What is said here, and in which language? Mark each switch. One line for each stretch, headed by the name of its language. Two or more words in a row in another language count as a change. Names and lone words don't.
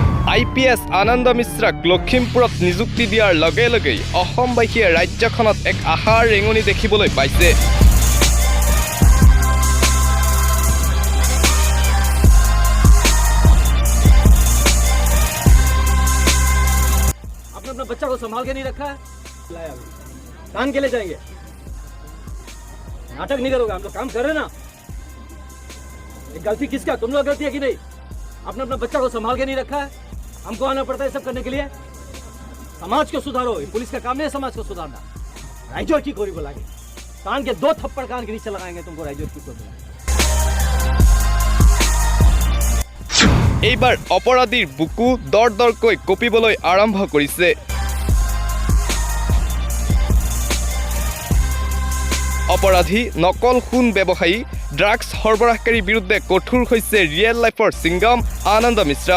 Assamese: IPS আনন্দ মিশ্ৰাক লখিমপুৰত নিযুক্তি দিয়াৰ লগে লগেই অসমবাসীয়ে ৰাজ্যখনত এক আশাৰ ৰেঙনি দেখিবলৈ পাইছে।
Hindi: आपने अपना बच्चा को संभाल के नहीं रखा है, कान के ले जाएंगे, नाटक नहीं करोगे, हम लोग काम कर रहे ना। एक गलती किसका, तुम लोग गलती है कि नहीं? आपने अपना बच्चा को संभाल के नहीं रखा है, हमको आना पड़ता है सब करने के लिए। समाज को सुधारो, पुलिस का काम नहीं है समाज को सुधारना। राइजोर की कोरी बोलागे, कान के 2 थप्पड़ कान के नीचे लगाएंगे तुमको राइजोर की कोरी।
Assamese: এইবাৰ অপৰাধীৰ বুকু দৰ দৰকৈ কঁপিবলৈ আৰম্ভ কৰিছে। অপৰাধী নকল সোণ ব্যৱসায়ী ড্ৰাগছ সৰবৰাহকাৰীৰ বিৰুদ্ধে কঠোৰ হৈছে ৰিয়েল লাইফৰ সিংগম আনন্দ মিশ্ৰা।